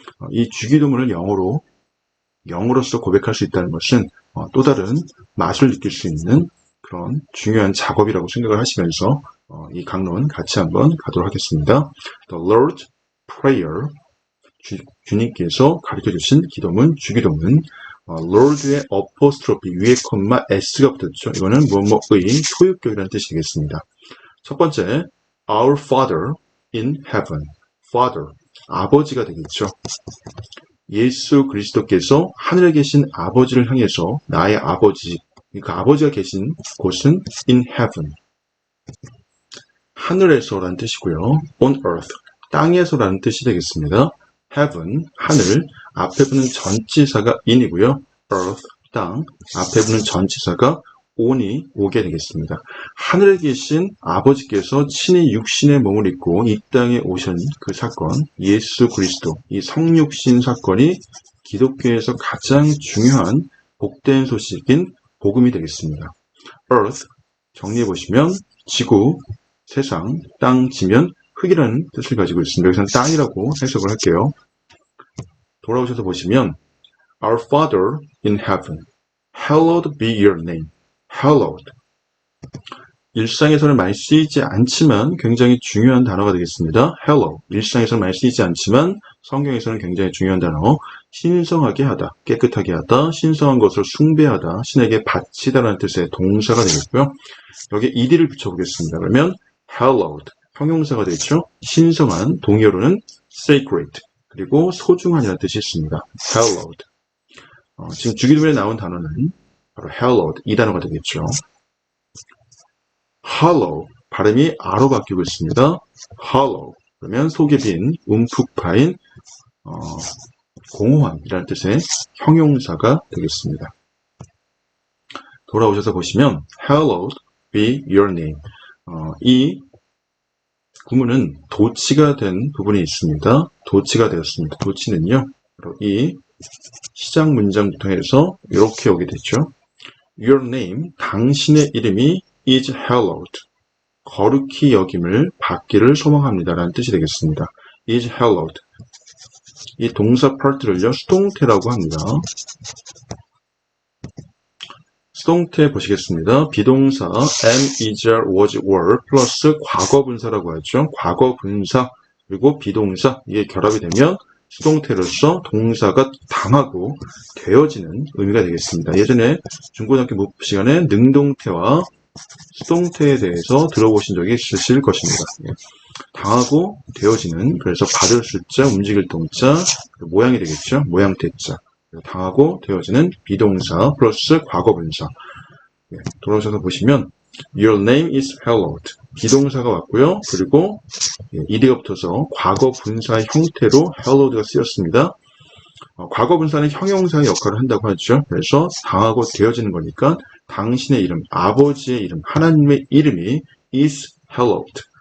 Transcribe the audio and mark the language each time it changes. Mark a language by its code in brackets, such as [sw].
[ko] 이 주기도문을 영어로서 고백할 수 있다는 것은 또 다른 맛을 느낄 수 있는 그런 중요한 작업이라고 생각을 하시면서 이 강론 같이 한번 가도록 하겠습니다. The Lord's Prayer, 주님께서 가르쳐주신 기도문, 주기도문. Lord의 어포스트로피 위에 콤마 S가 붙었죠. 이거는 뭐뭐의 소유격이라는 뜻이 되겠습니다. [en] 첫 번째, Our Father in Heaven. [ko] Father, 아버지가 되겠죠. 예수 그리스도께서 하늘에 계신 아버지를 향해서 나의 아버지, 그러니까 아버지가 계신 곳은 in heaven. 하늘에서라는 뜻이고요. on earth, 땅에서라는 뜻이 되겠습니다. heaven, 하늘, 앞에 붙는 전치사가 in이고요. earth, 땅, 앞에 붙는 전치사가 on이 오게 되겠습니다. 하늘에 계신 아버지께서 친히 육신의 몸을 입고 이 땅에 오신 그 사건, 예수 그리스도, 이 성육신 사건이 기독교에서 가장 중요한 복된 소식인 복음이 되겠습니다. earth, 정리해보시면 지구, 세상, 땅, 지면, 흙이라는 뜻을 가지고 있습니다. 여기서는 땅이라고 해석을 할게요. [en] 돌아오셔서 보시면 Our Father in heaven, hallowed be your name. Hallowed, [ko] 일상에서는 많이 쓰이지 않지만 굉장히 중요한 단어가 되겠습니다. [en] hello. [ko] 일상에서는 많이 쓰이지 않지만 성경에서는 굉장히 중요한 단어. 신성하게 하다, 깨끗하게 하다, 신성한 것을 숭배하다, 신에게 바치다라는 뜻의 동사가 되겠고요. 여기에 ed를 붙여보겠습니다. 그러면 hallowed, 형용사가 되죠. 신성한, 동의어로는 sacred, 그리고 소중한이라는 뜻이 있습니다. [en] hallowed. [ko] 지금 주기도문에 나온 단어는 바로 hallowed, 이 단어가 되겠죠. hollow, 발음이 아로 바뀌고 있습니다. hollow, 그러면 속에 빈, 움푹 파인, 공허함이라는 뜻의 형용사가 되겠습니다. [en] 돌아오셔서 보시면 hallowed be your name. [ko] 이 구문은 도치가 된 부분이 있습니다. 도치가 되었습니다. 도치는요, 바로 이 시작 문장부터 해서 이렇게 오게 됐죠. [en] Your name, 당신의 이름이 is hallowed. [ko] 거룩히 여김을 받기를 소망합니다라는 뜻이 되겠습니다. [en] is hallowed. [ko] 이 동사 파트를요, 수동태라고 합니다. 수동태 보시겠습니다. 비동사 am, is, was, were 플러스 과거분사라고 하죠. 과거분사 그리고 비동사 이게 결합이 되면 수동태로서 동사가 당하고 되어지는 의미가 되겠습니다. 예전에 중고등학교 문법 시간에 능동태와 수동태에 대해서 들어보신 적이 있으실 것입니다. 당하고 되어지는, 그래서 받을 숫자, 움직일 동자, 모양이 되겠죠. 모양태자. 당하고 되어지는 비동사 플러스 과거분사. [en] 돌아오셔서 보시면 Your name is hallowed. [ko] 비동사가 왔고요. 그리고 ed가 붙어서 과거분사의 형태로 hallowed가 쓰였습니다. 과거분사는 형용사의 역할을 한다고 하죠. 그래서 당하고 되어지는 거니까 당신의 이름, 아버지의 이름, 하나님의 이름이 is hallowed.